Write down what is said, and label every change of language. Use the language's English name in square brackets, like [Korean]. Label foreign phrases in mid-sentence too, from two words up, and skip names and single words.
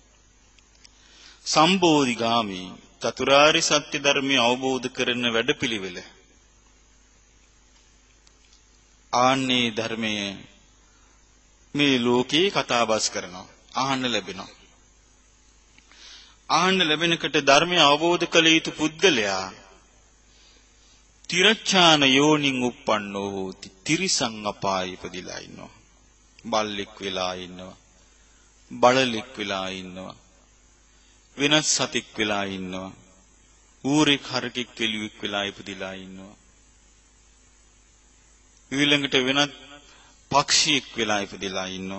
[Sinhala] සම්බෝධිගාමී චතුරාර්ය සත්‍ය ධර්මය අවබෝධ කරන වැඩපිළිවෙල ආන්නේ ධර්මයේ මේ ලෝකේ කතාබස් කරනවා අහන්න ලැබෙනවා. අහන්න ලැබෙනකොට ධර්මය අවබෝධ කළ යුතු පුද්ගලයා [Pali] තිරච්ඡාන යෝනින් උප්පන්නෝ හෝති [Sinhala] තිරිසං අපායේ ඉපදිලා ඉන්නවා. බල්ලෙක් වෙලා ඉන්නවා. බලලෙක් වෙලා ඉන්නවා. වෙනත් සතෙක් වෙලා ඉන්නවා. ඌරෙක් හරකෙක් කෙලියෙක් වෙලා ඉපදිලා ඉන්නවා. ඊළඟට වෙනත් පක්ෂියෙක් වෙලා ඉපදිලා ඉන්නවා.